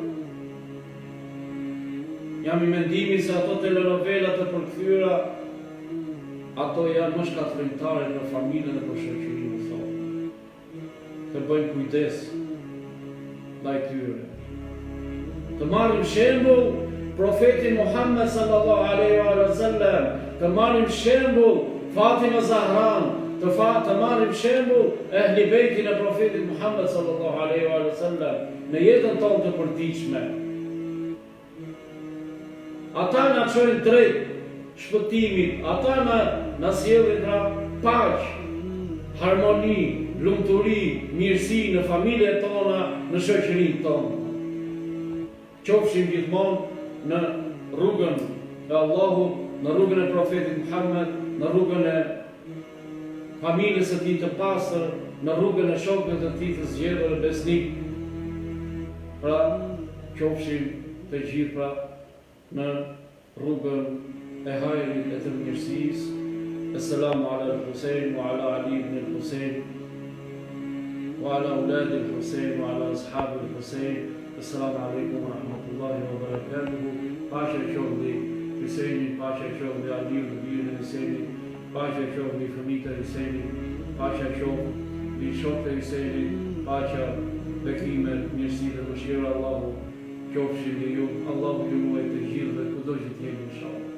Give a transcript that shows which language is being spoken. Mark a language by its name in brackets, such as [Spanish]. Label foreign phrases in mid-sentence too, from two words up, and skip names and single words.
[Albanian] Jam i mendimit se ato telenovelat të përkthyera, ato janë më shkatërrimtare për familjen dhe për shoqërinë sot. Të bëjmë kujdes ndaj tyre. Të marrim shembull profetin Muhammed [Arabic] صلى الله عليه وسلم, [Albanian] të marrim shembull Fatima Zahran, të marrim shembull Ehli Bejtin e profetit Muhammed [Arabic] صلى الله عليه وسلم [Albanian] në jetën tonë të përditshme. Ata na çojnë drejt shpëtimit, ata na sjellin pra paqë, harmoni, lumturi, mirësi në familjet tona, në shoqërinë tonë. Qofshim gjithmonë në rrugën e Allahut, në rrugën e profetit Muhammed, në rrugën e familjes së tij të pastër, në rrugën e shokëve të tij të zgjedhur besnik. Pra, qofshim të gjithë pra në rrugën e hajrit e të mirësisë. [Arabic] السلام على الحسين وعلى علي بن الحسين وعلى أولاد الحسين وعلى أصحاب الحسين. السلام عليكم ورحمة الله وبركاته. [Albanian] Paqja qoftë Husejnit, paqja qoftë Aliut dhe bijën e Husejnit, paqja qoftë fëmijët e Husejnit, paqja qoftë shokët e Husejnit, paqja, bekime, mirësi dhe mëshira Allahu qofshin me ju. Allahu ju ruaj të gjithë dhe kudo që t'jeni inshallah.